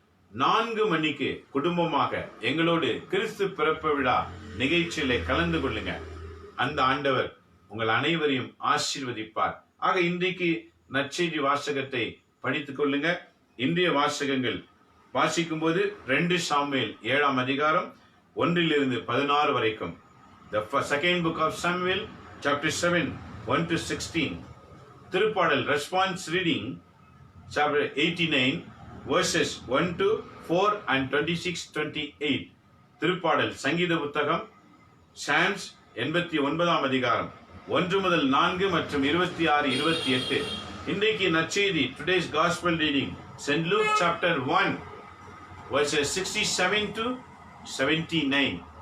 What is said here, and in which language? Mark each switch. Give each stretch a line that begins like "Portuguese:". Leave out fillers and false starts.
Tamil: 4 மணிக்கு குடும்பமாக எங்களோடு கிறிஸ்து பிறப்பு விழா நிகழ்ச்சியில கலந்து கொள்ளுங்க. அந்த ஆண்டவர் உங்கள் அனைவரையும் ஆசீர்வதிப்பார். ஆக இன்றைக்கு நற்செய்தி வாசகத்தை படித்துக் கொள்ளுங்க. இன்றைய வாசகங்கள் வாசிக்கும் போது 2 சாமுவேல் 7ஆம் அதிகாரம் 1 to 16 வரைக்கும்.
English: The second book of Samuel, chapter 7, 1 to 16. திருப்பாடல் response reading, chapter 89, verses 1 to 4 and 26-28.
Tamil: திருப்பாடல் சங்கீத புத்தகம் சாம்ஸ் 89 அதிகாரம் 1 முதல் 4 மற்றும் 26, 28. இன்றைக்கு நற்செய்தி
English: Today's gospel reading saint Luke chapter 1 verses 67 to 79.